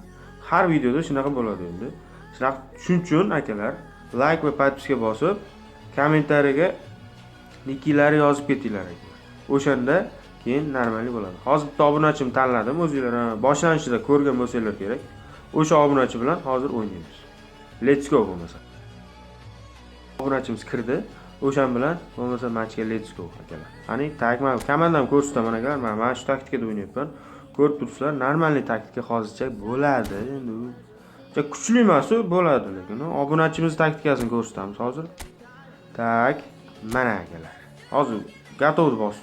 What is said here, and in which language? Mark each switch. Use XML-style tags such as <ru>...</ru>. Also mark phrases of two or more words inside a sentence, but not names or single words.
<uz>Har videoda shunaqa bo'ladi endi. Shuning uchun akalar, like va podpiska bosib, kommentariyaga nickilari yozib ketinglar akalar. O'shanda keyin normalniy bo'ladi. Hozir bitta obunachimni tanladim. O'zingizlar boshlanishida ko'rgan bo'lsanglar kerak. O'sha obunachi bilan hozir o'ynaymiz.</uz> <en>Let's go</en> <uz>bo'lmasa. Obunachimiz kirdi. O'shan bilan bo'lmasa matchga</uz> <en>let's go</en> <uz>akalar. Qani tagman komandam ko'rsataman akalar. Mana shu taktikada o'ynayapman. Ko'rib turibsizlar, normalniy taktika hozircha bo'ladi. Endi juda kuchli emas, bo'ladi lekin obunachimiz taktikasini ko'rsatamiz hozir. Tak, mana akalar. Hozir Gatov bosdi.</uz>